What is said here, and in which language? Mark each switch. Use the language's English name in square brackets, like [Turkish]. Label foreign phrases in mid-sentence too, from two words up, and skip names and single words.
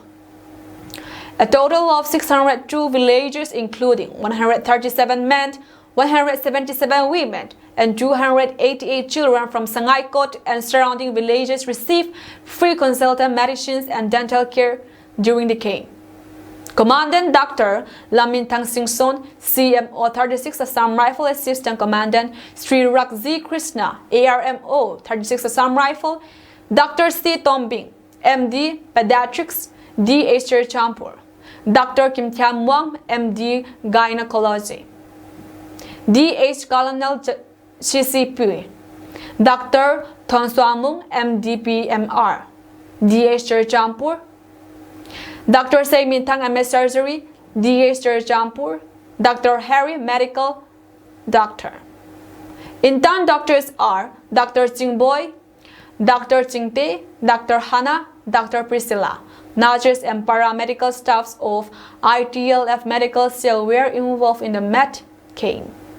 [English] A total of 602 villagers, including 137 men, 177 women, and 288 children from Sangaikot and surrounding villages, received free consultant medicines and dental care during the camp. Commandant Dr. Lamintang Singson, CMO 36 Assam Rifle Assistant Commandant Sri Rakzi Krishna, ARMO 36 Assam Rifle, Dr. C. Tombing, MD Pediatrics, DH Churachandpur, Dr. Kim Thiam Muang, MD Gynecology, DH Colonel CCP, Dr. Thon Swamung, MD PMR, DH Churachandpur, Dr. Say Mintang, MS Surgery, DH Churachandpur, Dr. Harry, Medical Doctor. Intern doctors are Dr. Chingboy, Dr. Chingte, Dr. Hannah, Dr. Priscilla. Nurses and paramedical staffs of ITLF Medical Cell were involved in the med camp.